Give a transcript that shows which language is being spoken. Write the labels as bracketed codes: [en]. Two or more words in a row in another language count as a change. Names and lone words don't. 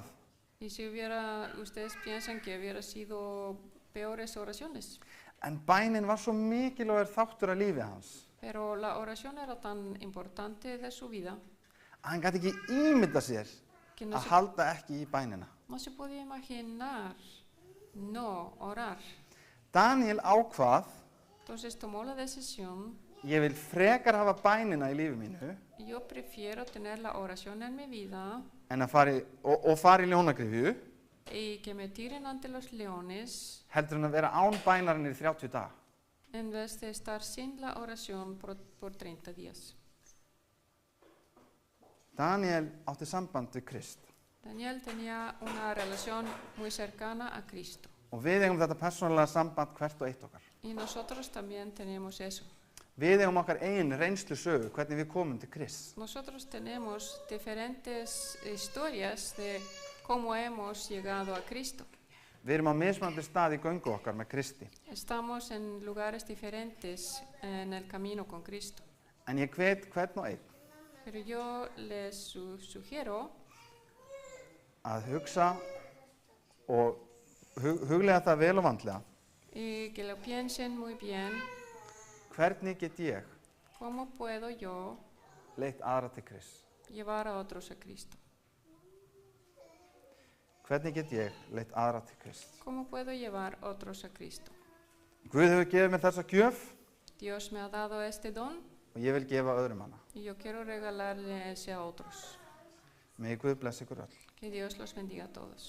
[es] Y si ustedes piensan que hubiera sido peores oraciones. [is] En bænin var svo mikilvægur þáttur af lífi hans [es] Pero la oración era tan importante de su vida [is] að hann gat ekki ímynda sér [es] que [is] að halda ekki í bænina. [es] no se podía imaginar no orar. [is] Daniel ákvað [es] Entonces tomó la decisión [is] ég vil frekar hafa bænina í lífi mínu [es] Yo prefiero tener la oración en mi vida [is] en að fara í ljónagrifju [es] y que me tiren ante los leones [is] heldur en að vera án bænarinnar í 30 daga. [es] en vez de estar sin la oración por 30 días. [is] Daniel átti samband við Krist [es] Daniel tenía una relación muy cercana a Cristo [is] og við eigum þetta persónulega samband hvert og eitt okkar. [es] y nosotros también tenemos eso. [is] Við eigum okkar eigin reynslu sögu hvernig við komum til Krist. [es] Nosotros tenemos diferentes historias de cómo hemos llegado a Cristo. [is] Við erum á mismunandi stað í göngu okkar með Kristi. [es] Estamos en lugares diferentes en el camino con Cristo. [is] En ég hvet hvern og einn [es] Pero yo les sugiero [is] að hugsa og huglega það vel og vandlega. [es] que lo piensen muy bien. [is] Hvernig get ég [es] ¿Cómo puedo yo [is] leitt aðra til Krist? [es] llevar a otros a Cristo? [is] Hvernig get ég leitt aðra til Krist? [es] ¿Cómo puedo llevar a otros a Cristo? [is] Guð hefur gefið mér þessa gjöf [es] Dios me ha dado este don [is] og ég vil gefa öðrum hana. [es] y yo quiero regalarle ese a otros. [is] Megi Guð blessa ykkur öll. [es] Que Dios los bendiga a todos.